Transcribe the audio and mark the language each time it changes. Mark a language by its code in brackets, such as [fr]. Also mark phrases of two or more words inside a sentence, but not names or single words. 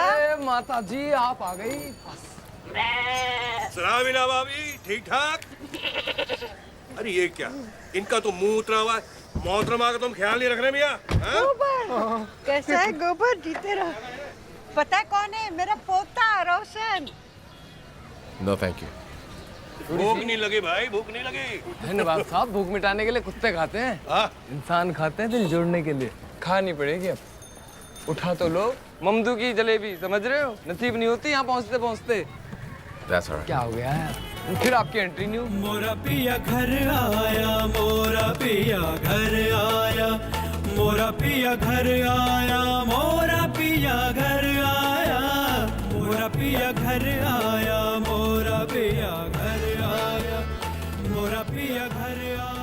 [hi] अरे माता जी, आप आ गई। सलाम इना भाभी, ठीक ठाक? अरे ये क्या, इनका तो मुंह उतरा हुआ है। मोहतरमा का तुम ख्याल नहीं रख रहे भैया? गोबर, कैसा है गोबर? जीते रहो। पता है कौन है? मेरा पोता रोशन। [en] No, thank you. [hi] भूख नहीं लगी भाई, भूख नहीं लगी। धन्यवाद साहब, भूख मिटाने के लिए कुत्ते खाते हैं, इंसान खाते हैं दिल जोड़ने के लिए। खानी पड़ेगी अब। उठा तो लो ममदू की जलेबी, समझ रहे हो? नसीब नहीं होती यहाँ पहुँचते पहुँचते। [en] That's all right. [hi] क्या हो गया है? फिर आपकी [en] entry new. [hi] मोरा पिया घर आया, मोरा पिया घर आया, मोरा पिया घर आया, मोरा पिया घर आया, मोरा पिया घर आया, मोरा पिया घर आया, मोरा पिया घर आया।